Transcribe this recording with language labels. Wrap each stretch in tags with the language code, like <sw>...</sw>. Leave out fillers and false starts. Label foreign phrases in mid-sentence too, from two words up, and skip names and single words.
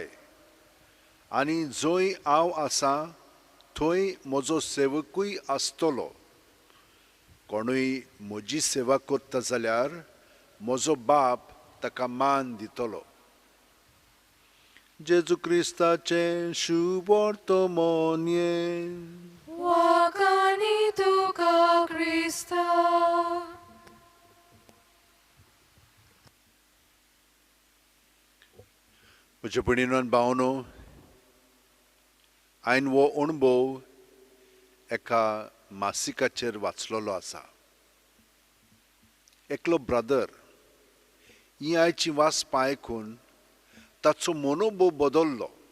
<kok>आनी जंय हांव आसां थंय म्हजो सेवकूय आसतलो. कोणूय म्हजी सेवा कोत्ता जाल्यार म्हजो बाप ताका मान दितलो. जेजू क्रिस्ताचें शुभ वर्तमान. Wakani tuka Krista. म्हज्या भयणीनो आनी भावनो, हांवें हो अणभव एका मासिकाचेर वाचलेलो आसा. एकलो ब्रदर ही आयची वाचपां आयकून ताचो मनोभव बदल्लो.</kok>